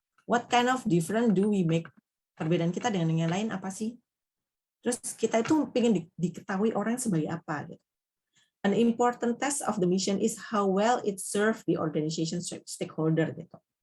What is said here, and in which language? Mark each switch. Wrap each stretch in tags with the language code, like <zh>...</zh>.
<en>What kind of difference do we make?</en> <id>Perbedaan kita dengan yang lain apa sih? Terus kita itu pengen diketahui orang sebagai apa gitu.</id> <en>An important test of the mission is how well it serve the organization stakeholder</en> <id>gitu.</id>